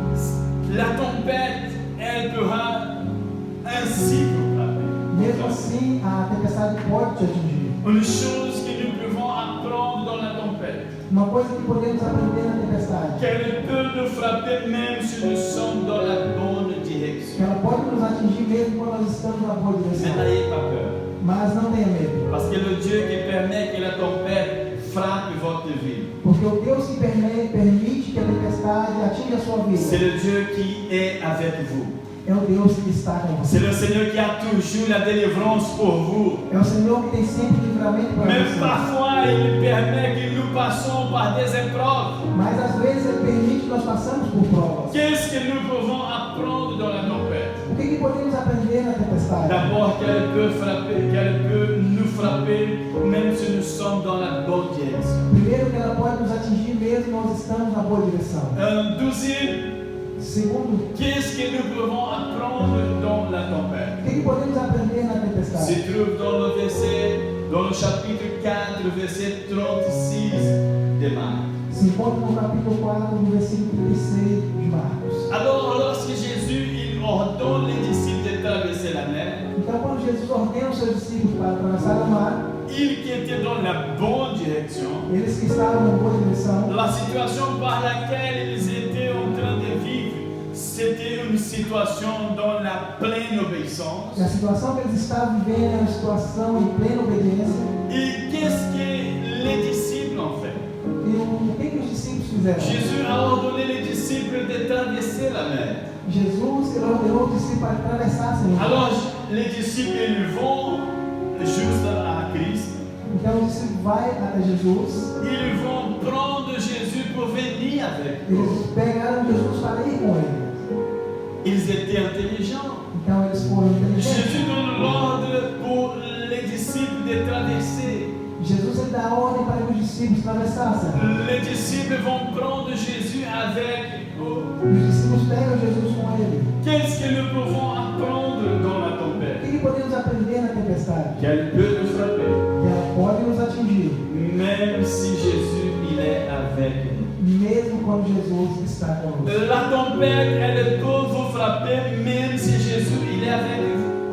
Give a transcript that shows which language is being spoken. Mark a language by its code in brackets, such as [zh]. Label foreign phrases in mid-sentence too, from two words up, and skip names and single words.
[fr] La tempête, elle pourra ainsi vous frapper. [pt] Mesmo assim, a tempestade pode te atingir. [fr] Une chose que nous pouvons apprendre dans la tempête, [pt] Uma coisa que podemos aprender na tempestade, [fr] qu'elle peut nous frapper même si nous sommes dans la bonne [pt] que [fr] direction. [pt] ela pode nos atingir mesmo quando nós estamos na boa [fr] Mais [pt] direção. [fr] n'ayez pas peur. [pt] Mas não tenha medo, [fr] Parce que le Dieu qui permet que la tempête frappe votre vie, [pt] porque o Deus que permite que a tempestade atinja a sua [fr] c'est [pt] vida [fr] le Dieu qui est avec vous. [pt] é o Deus que está com você. [fr] C'est le Seigneur qui a toujours la délivrance pour vous. [pt] É o Senhor que tem sempre livramento para [fr] Même [pt] você. [fr] parfois, il permet que nous passions par des épreuves. [pt] Mas às vezes Ele permite que nós passamos por provas. [fr] Qu'est-ce que nous pouvons apprendre dans la tempête? [pt] O que podemos aprender na tempestade? [fr] D'abord, qu'elle peut nous frapper même si nous sommes dans la bonne direction. [pt] Primeiro, que ela pode nos atingir mesmo nós estamos na boa direção. [fr] Deuxième, [pt] Segundo, [fr] qu'est-ce que nous pouvons apprendre dans la tempête? [pt] o que podemos aprender na [fr] Se [pt] tempestade? [fr] trouve dans le chapitre 4, verset 36 de Marc. [pt] Se encontra no capítulo 4, no versículo 36 de Marcos. [fr] Alors, lorsque Jésus il ordonne les disciples de traverser la mer, [pt] Então, quando Jesus ordena os seus discípulos para atravessar o mar, [fr] ils qui étaient dans la bonne direction, [pt] eles que estavam na boa direção, [fr] la situation par laquelle ils étaient en train de vivre, c'était une situation dans la pleine obéissance. [pt] e a situação que eles estavam vivendo era uma situação em plena obediência. [fr] Et qu'est-ce que les disciples ont fait? [pt] E o que os discípulos fizeram? [fr] Jésus a ordonné les disciples de traverser la mer. [pt] Jesus ele ordenou os discípulos para atravessassem o mar. [fr] Alors, les disciples ils vont juste à Christ. [pt] Então, os discípulos vão até Jesus, [fr] Ils vont prendre Jésus pour venir avec eux. [pt] eles pegaram Jesus para ir com ele. [fr] Ils étaient intelligents. [pt] Então, eles foram inteligentes. [fr] Jésus donne l'ordre pour les disciples de traverser. [pt] Jesus ele dá ordem para que os discípulos atravessassem. [fr] Les disciples vont prendre Jésus avec eux. [pt] Os discípulos pegam Jesus com ele. [fr] Qu'est-ce que nous pouvons apprendre dans la [pt] O [fr] tempête? [pt] que podemos aprender na tempestade? [fr] Qu'elle peut nous frapper, [pt] Que ela pode nos atingir, [fr] même si Jésus il est avec nous. [pt] mesmo quando Jesus está conosco. [fr] La tempête, elle peut vous frapper, même si Jésus il est avec vous.